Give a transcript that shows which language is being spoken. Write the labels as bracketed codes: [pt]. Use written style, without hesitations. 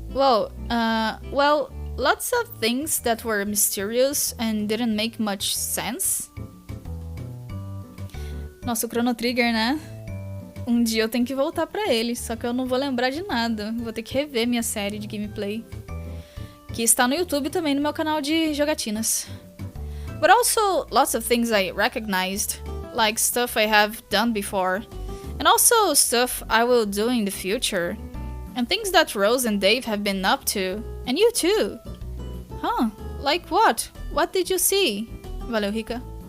[en] Well, lots of things that were mysterious and didn't make much sense. [pt] Nossa, o Chrono Trigger, né? Um dia eu tenho que voltar pra ele, só que eu não vou lembrar de nada. Vou ter que rever minha série de gameplay. Que está no YouTube também, no meu canal de jogatinas. [en] But also, lots of things I recognized. Like stuff I have done before. And also stuff I will do in the future. And things that Rose and Dave have been up to. And you too. Huh, like what? What did you see? [pt] Valeu, Rica.